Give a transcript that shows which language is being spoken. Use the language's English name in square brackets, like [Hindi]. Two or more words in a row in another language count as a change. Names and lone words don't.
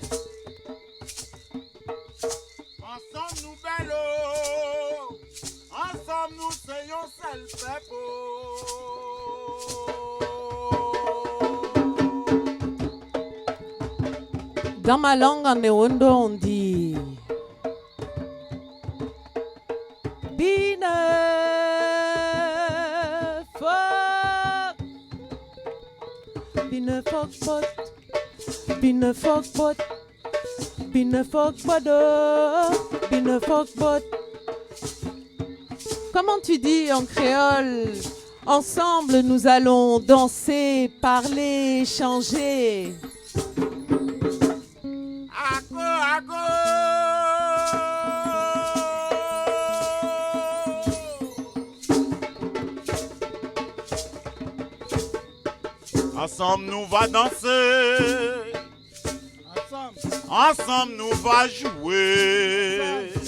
[French] Ensemble nous belle, ensemble nous soyons seul peuple. Dans ma langue en Ewondo, on dit [Ewondo] Bine fok, bine fok pot, bine fok pot, bine fok bodo, bine fok bot. [French] Comment tu dis en créole? Ensemble, nous allons danser, parler, échanger. Ensemble nous va danser, ensemble nous va jouer,